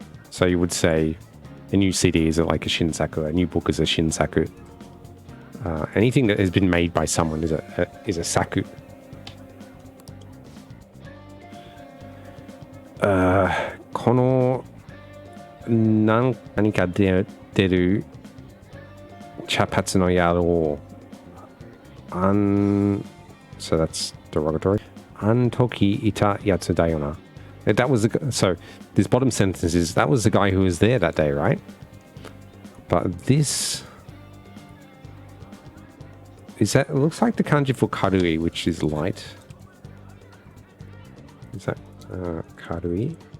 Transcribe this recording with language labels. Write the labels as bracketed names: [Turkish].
[English] So you would say a new CD is like a shinsaku, a new book is a shinsaku. Anything that has been made by someone is a saku. [Japanese] この何か出る茶髪の野郎 [English] so that's derogatory. [Japanese] あん時いたやつだよな. [English] That was so this bottom sentence is that was the guy who was there that day, right? But this is that it looks like the kanji for karui, which is light. Is that karui?